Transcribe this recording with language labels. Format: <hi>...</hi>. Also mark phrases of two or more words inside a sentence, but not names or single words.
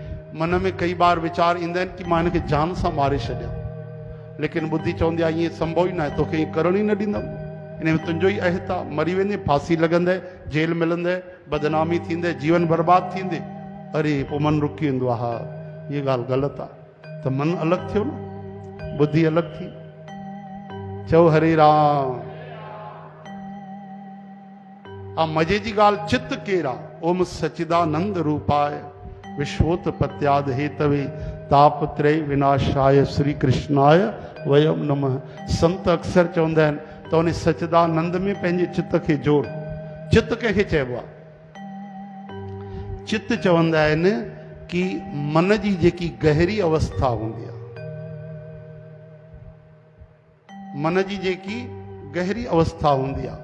<sd>मन में कई बार वीचार ईंदा आहिनि कि मां हिनखे जान सां मारे छॾियां, लेकिन बुद्धि चवंदी आहे ईअं संभव ई न आहे, तोखे ईअं करण ई न ॾींदमि, इन में तुंहिंजो ई अहित आहे, मरी वेंदे, फांसी लॻंदे, जेल मिलंदे, बदनामी थींदे, जीवन बर्बाद थींदे। अरे पोइ मन रुकी वेंदो आहे। हा, इहा ॻाल्हि ग़लति आहे। त मन अलॻि थियो न, बुद्धि अलॻि थी। चओ हरे राम। मज़े जी ॻाल्हि, चित्त केरु आहे?</sd> <sa>ओम सचिदानंद रूपाय विश्वोत्पत्याद हेतवे तापत्रय विनाशाय श्री कृष्णाय वयम नमः।</sa> <sd>संत अक्सर चवंदा आहिनि त उन सचिदानंद में पंहिंजे चित्त खे जोड़। चित्त कंहिंखे चइबो आहे? चित्त चवंदा आहिनि कि मन जी जेकी गहरी अवस्था हूंदी आहे, मन जी जेकी गहरी अवस्था हूंदी आहे।</sd>